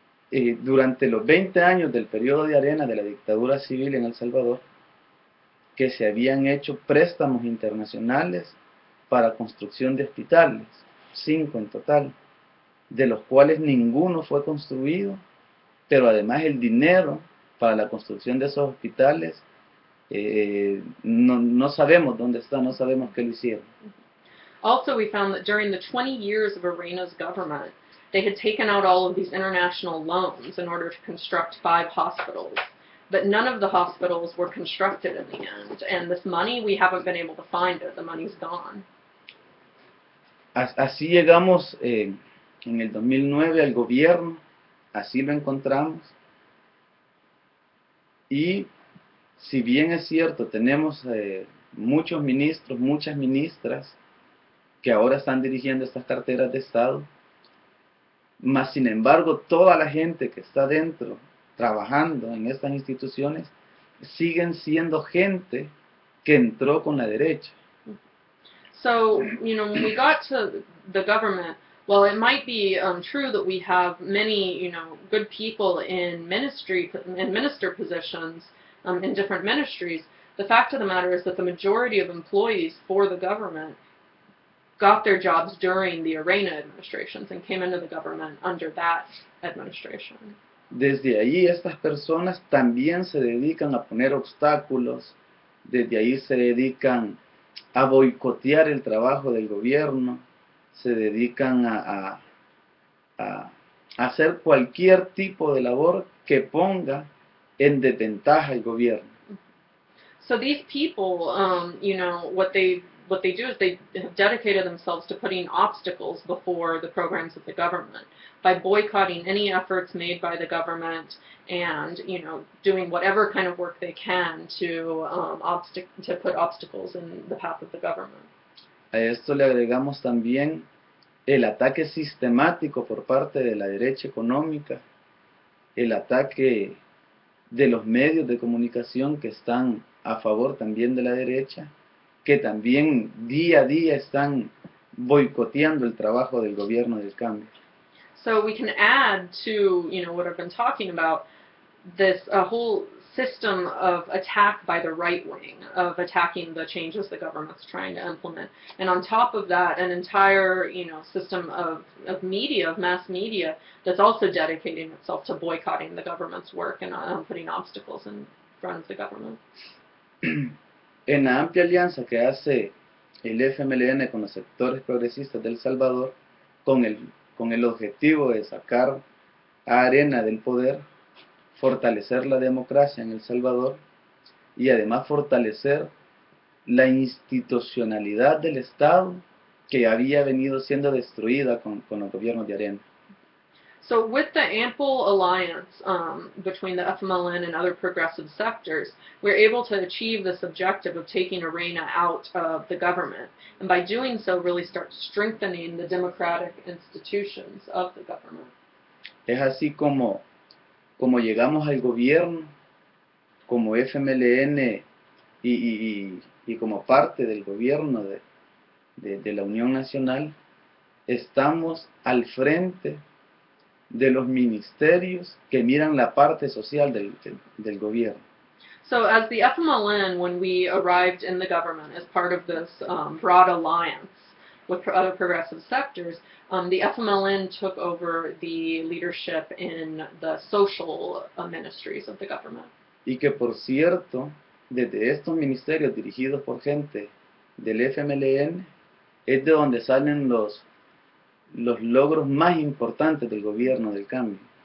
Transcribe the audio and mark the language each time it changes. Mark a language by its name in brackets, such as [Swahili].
[Spanish] durante los 20 años del periodo de Arena de la dictadura civil en El Salvador, que se habían hecho préstamos internacionales para construcción de hospitales, 5 en total, de los cuales ninguno fue construido, pero además el dinero para la construcción de esos hospitales no sabemos dónde está, no sabemos qué lo hicieron. [English] Also, we found that during the 20 years of Arena's government, they had taken out all of these international loans in order to construct 5 hospitals. But none of the hospitals were constructed in the end, and this money, we haven't been able to find it. The money's gone. [Spanish] Así llegamos en el 2009 al gobierno, así lo encontramos, y si bien es cierto, tenemos muchos ministros, muchas ministras, que ahora están dirigiendo estas carteras de Estado, mas sin embargo toda la gente que está dentro trabajando en estas instituciones siguen siendo gente que entró con la derecha. [English] So, when we got to the government, while it might be true that we have many, good people in minister positions in different ministries, the fact of the matter is that the majority of employees for the government got their jobs during the Arena administrations and came into the government under that administration. [Spanish] Desde ahí estas personas también se dedican a poner obstáculos, desde ahí se dedican a boicotear el trabajo del gobierno, se dedican a hacer cualquier tipo de labor que ponga en desventaja al gobierno. [English] So these people, what they do is they have dedicated themselves to putting obstacles before the programs of the government by boycotting any efforts made by the government and, doing whatever kind of work they can to put obstacles in the path of the government. [Spanish] A esto le agregamos también el ataque sistemático por parte de la derecha económica, el ataque de los medios de comunicación que están a favor también de la derecha, que también día a día están boicoteando el trabajo del gobierno del cambio. [English] So we can add to, what I've been talking about, this whole system of attack by the right wing, of attacking the changes the government's trying to implement. And on top of that, an entire, system of media, of mass media, that's also dedicating itself to boycotting the government's work and putting obstacles in front of the government. [Spanish] En la amplia alianza que hace el FMLN con los sectores progresistas de El Salvador, con el objetivo de sacar a Arena del poder, fortalecer la democracia en El Salvador y además fortalecer la institucionalidad del Estado que había venido siendo destruida con los gobiernos de Arena. [English] So with the ample alliance between the FMLN and other progressive sectors, we're able to achieve this objective of taking Arena out of the government, and by doing so really start strengthening the democratic institutions of the government. [Spanish] Es así como llegamos al gobierno, como FMLN y como parte del gobierno de la Unión Nacional, estamos al frente de los ministerios que miran la parte social del gobierno. [English] So as the FMLN, when we arrived in the government as part of this broad alliance with other progressive sectors, the FMLN took over the leadership in the social ministries of the government. [Spanish] Y que por cierto, desde estos ministerios dirigidos por gente del FMLN, es de donde salen los logros más importantes del gobierno del cambio.